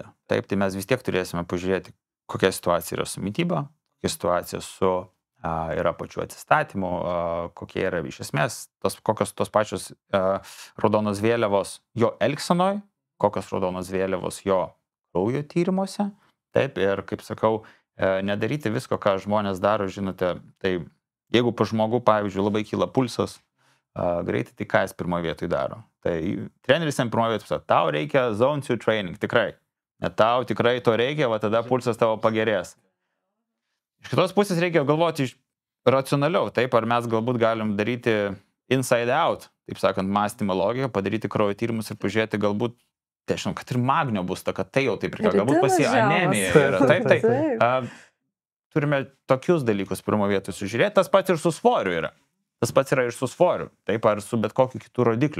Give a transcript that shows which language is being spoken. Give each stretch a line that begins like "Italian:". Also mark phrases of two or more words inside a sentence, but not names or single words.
Lithuanian: Taip, tai mes vis tiek turėsime pažiūrėti, kokia situacija yra su mityba, kokia situacija su yra pačių atsistatymų, kokie yra iš esmės, kokios tos pačios raudonos vėliavos jo elgsenoj, kokios raudonos vėliavos jo kraujo tyrimuose. Taip, ir kaip sakau, nedaryti visko, ką žmonės daro, žinote, tai jeigu pa žmogų, pavyzdžiui, labai kyla pulsas greitai, tai ką jis pirmoje vietoje daro? Tai treneris jam pirmoje vietoje, tau reikia
English: zone 2 training,
Lithuanian: tikrai. Net tau tikrai to reikia, va tada pulsas tavo pagerės. Iš kitos pusės reikia galvoti racionaliau, taip, ar mes galbūt galim daryti
English: inside out,
Lithuanian: taip sakant, mąstymo logiką, padaryti kraujo tyrimus ir pažiūrėti galbūt, tai žinau, kad ir magnio bus ta, kad tai jau taip reikia, galbūt pasi anemija yra, taip. Turime tokius dalykus pirmo vietoj sužiūrėti, tas pats ir su svoriu yra. Tas pats yra ir su svoriu, taip, ar su bet kokiu kitų rodikliu.